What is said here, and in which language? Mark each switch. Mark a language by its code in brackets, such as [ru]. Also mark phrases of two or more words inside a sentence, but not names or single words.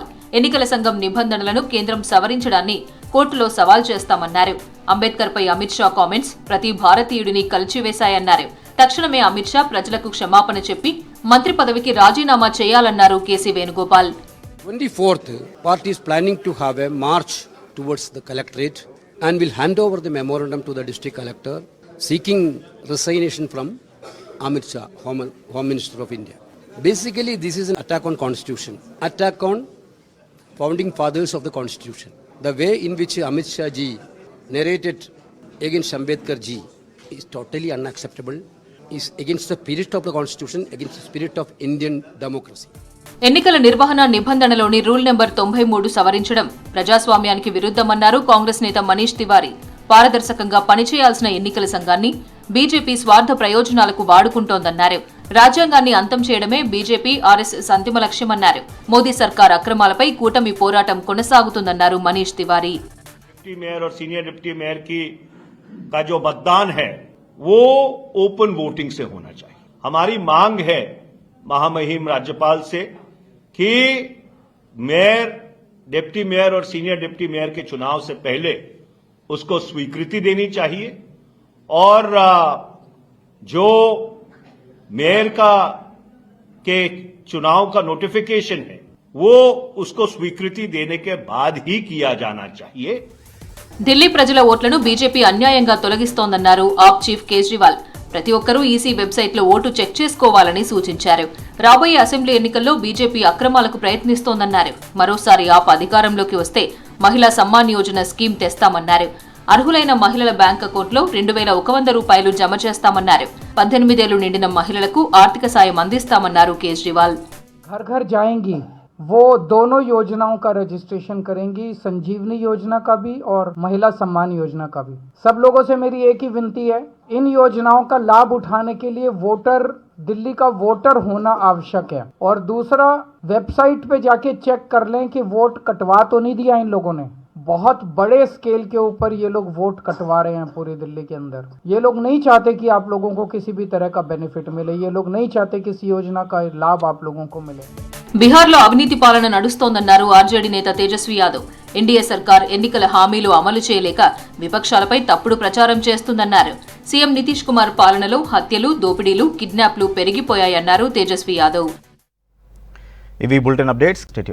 [te] ఎన్నికల సంఘం నిబంధనలను కేంద్రం సవరించడాన్ని కోర్టులో సవాల్ చేస్తామన్నారు. అంబేద్కర్ పై అమిత్ షా కామెంట్స్ ప్రతి భారతీయుడిని కలిచివేశాయన్నారు. తక్షణమే అమిత్ షా ప్రజలకు క్షమాపణ చెప్పి మంత్రి పదవికి రాజీనామా చేయాలన్నారు కేసీ వేణుగోపాల్. [en] 24th, party is planning to have a march towards the collectorate and will hand over the memorandum to the district collector seeking resignation from Amit Shah, Home Minister of India. Basically, this is an attack on Constitution, attack on founding fathers of the Constitution. The way in which Amit Shah ji narrated against Ambedkar ji is totally unacceptable, is against the spirit of the Constitution, against the spirit of Indian democracy. [te] ఎన్నికల నిర్వహణ నిబంధనలోని రూల్ నెంబర్ 93 సవరించడం ప్రజాస్వామ్యానికి విరుద్ధమన్నారు కాంగ్రెస్ నేత మనీష్ తివారీ. పారదర్శకంగా పనిచేయాల్సిన ఎన్నికల సంఘాన్ని బీజేపీ స్వార్థ ప్రయోజనాలకు వాడుకుంటోందన్నారు. రాజ్యాంగాన్ని అంతం చేయడమే బీజేపీ ఆర్ఎస్ఎస్ అంతిమ లక్ష్యమన్నారు. మోదీ సర్కార్ అక్రమాలపై కూటమి పోరాటం కొనసాగుతుందన్నారు మనీష్ తివారీ. [en] deputy mayor [hi] और [en] senior deputy mayor [hi] का जो मतदान है वो [en] open voting [hi] से होना चाहिए. हमारी मांग है महामहिम राज्यपाल से कि [en] mayor, deputy mayor [hi] और [en] senior deputy mayor [hi] के चुनाव से पहले उसको स्वीकृति देनी चाहिए और जो मेयर के चुनाव का नोटिफिकेशन है वो उसको स्वीकृति देने के बाद ही किया जाना चाहिए. [te] ఢిల్లీ ప్రజల ఓట్లను బీజేపీ అన్యాయంగా తొలగిస్తోందన్నారు ఆప్ చీఫ్ కేజ్రీవాల్. ప్రతి ఒక్కరూ ఈసీ వెబ్సైట్లో ఓటు చెక్ చేసుకోవాలని సూచించారు. రాబోయే అసెంబ్లీ ఎన్నికల్లో బీజేపీ అక్రమాలకు ప్రయత్నిస్తోందన్నారు. మరోసారి ఆప్ అధికారంలోకి వస్తే మహిళా సమ్మాన్ యోజన స్కీమ్ తెస్తామన్నారు. అర్హులైన మహిళల [en] bank account [te] 2100 రూపాయలు జమ చేస్తామన్నారు. 18 ఏళ్లు నిండిన మహిళలకు ఆర్థిక సాయం అందిస్తామన్నారు కేజ్రీవాల్. [hi] घर घर जाएंगी, वो दोनों योजनाओं का रजिस्ट्रेशन करेंगी, संजीवनी योजना का भी और महिला सम्मान योजना का भी. सब लोगों से मेरी एक ही विनती है, इन योजनाओं का लाभ उठाने के लिए वोटर, दिल्ली का वोटर होना आवश्यक है. और दूसरा, वेबसाइट पे जाके चेक कर लें कि वोट कटवा तो नहीं दिया इन लोगों ने. बहुत बड़े स्केल के ऊपर ये लोग वोट कटवा रहे हैं पूरी दिल्ली के अंदर. ये लोग नहीं चाहते कि आप लोगों को किसी भी तरह का बेनिफिट मिले. ये लोग नहीं चाहते कि इस योजना का लाभ आप लोगों को मिले. [te] బీహార్లో అవినీతి పాలన నడుస్తోందన్నారు ఆర్జేడీ నేత తేజస్వి యాదవ్. ఎన్డీఏ సర్కార్ ఎన్నికల హామీలు అమలు చేయలేక విపక్షాలపై తప్పుడు ప్రచారం చేస్తుందన్నారు. సీఎం నితీష్ కుమార్ పాలనలో హత్యలు, దోపిడీలు, కిడ్నాప్లు పెరిగిపోయాయన్నారు తేజస్వి యాదవ్. ఇవి [en] bulletin updates.